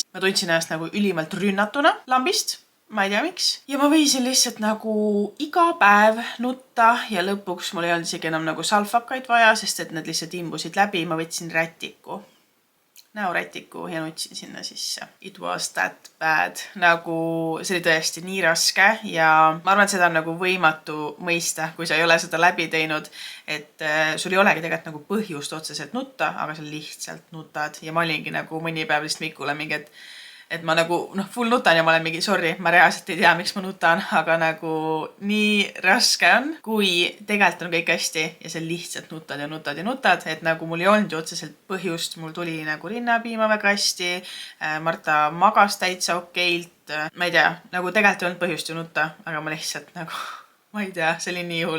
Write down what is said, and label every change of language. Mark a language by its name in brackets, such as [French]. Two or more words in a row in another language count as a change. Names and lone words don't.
[Estonian] Ma tundsin ennast nagu ülimalt rünnatuna lambist. Ma ei tea, miks. Ja ma võisin lihtsalt nagu iga päev nutta ja lõpuks mul ei olnud isegi enam nagu salfakaid vaja, sest et need lihtsalt imbusid läbi. Ma võtsin näorätiku ja nutsin sinna sisse. [English] It was that bad. [Estonian] Nagu see oli tõesti nii raske ja ma arvan, et seda on nagu võimatu mõista, kui sa ei ole seda läbi teinud, et sul ei olegi tegelikult nagu põhjust otseselt nutta, aga sa lihtsalt nutad ja ma olingi nagu mõni päev lihtsalt Mikule mingi, et ma nagu full nutan ja ma olen mingi sorry, ma reaalselt ei tea, miks ma nutan, aga nagu nii raske on, kui tegelikult on kõik hästi ja sa lihtsalt nutad ja nutad ja nutad, et nagu mul ei olnud ju otseselt põhjust, mul tuli nagu rinnapiima väga hästi, Marta magas täitsa okeilt, ma ei tea, nagu tegelikult ei olnud põhjust ju nutta, aga ma lihtsalt nagu ma ei tea, see oli nii hull.